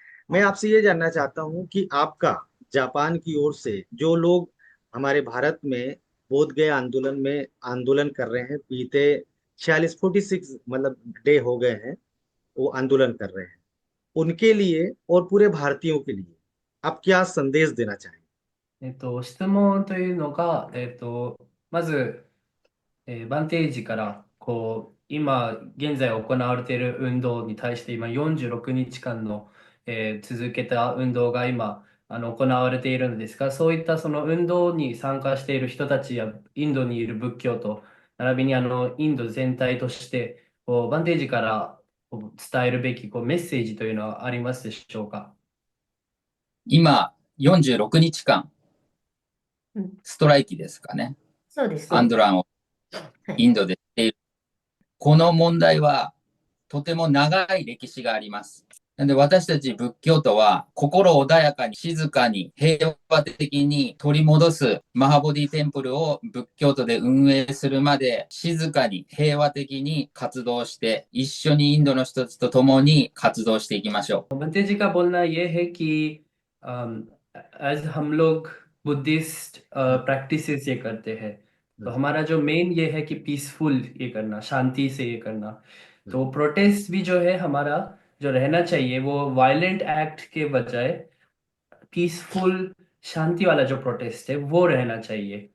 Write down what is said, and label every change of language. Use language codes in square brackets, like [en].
[hi] मैं आपसे ये जानना चाहता हूँ कि आपका जापान की ओर से जो लोग हमारे भारत में बोध गया आंदोलन में आंदोलन कर रहे हैं, बीते 46 मतलब डे हो गए हैं वो आंदोलन कर रहे हैं, उनके लिए और पूरे भारतीयों के लिए आप क्या संदेश देना चाहेंगे? [ja] 質問というのが、まず、バンテージからこう今現在行われている運動に対して今46日間の、続けた運動が今行われているのですが、そういったその運動に参加している人たちやインドにいる仏教と並びにインド全体としてこうバンテージからこう伝えるべきこうメッセージというのはありますでしょうか？今、46日間、ストライキですかね。そうです。アンドランをはい。インドでしている。この問題はとても長い歴史があります。なので私たち仏教徒は心穏やかに静かに平和的に取り戻すマハボディテンプルを仏教徒で運営するまで静かに平和的に活動して一緒にインドの人たちと共に活動していきましょう。 [hi] बंते जी का बोलना ये है कि एज हम लोग बुद्धिस्ट प्रैक्टिसेस ये करते हैं, तो हमारा जो मेन ये है कि पीसफुल ये करना, शांति से ये करना। तो प्रोटेस्ट भी जो है हमारा जो रहना चाहिए वो वायलेंट एक्ट के बजाय पीसफुल शांति वाला जो प्रोटेस्ट है वो रहना चाहिए।